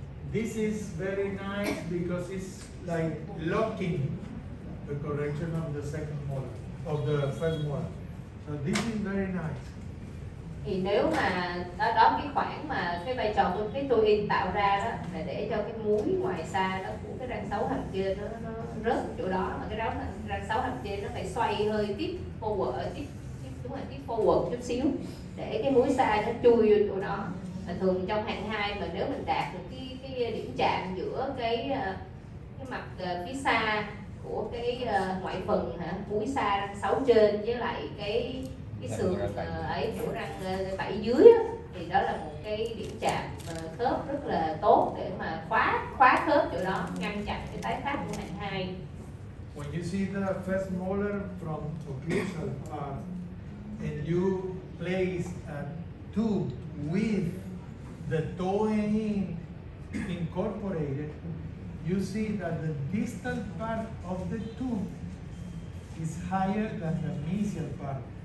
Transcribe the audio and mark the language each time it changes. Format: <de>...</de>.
<en>This is very nice because it's like locking the correction of the second molar, of the first molar. So this is very nice.</en> <vi>Thì nếu mà đó cái khoảng mà cái vai trò của cái toin tạo ra đó là để cho cái múi ngoài xa đó của cái răng 6 hàm trên nó rớt chỗ đó, mà cái răng 6 hàm trên nó phải xoay hơi tiếp forward chút xíu để cái múi xa nó chui vô chỗ đó. Và thường trong hạng 2 mà nếu mình đạt được cái điểm chạm giữa cái mặt phía xa của cái ngoại phần múi xa răng 6 trên với lại cái sườn ấy của răng 7 dưới á, thì đó là một cái điểm chạm khớp rất là tốt để mà khóa khớp chỗ đó, ngăn chặn cái tái phát của hạng 2.</vi> <en>When you see the first molar from occlusal part and you place a tube with the toe-in incorporated, you see that the distal part of the tube is higher than the mesial part.</en>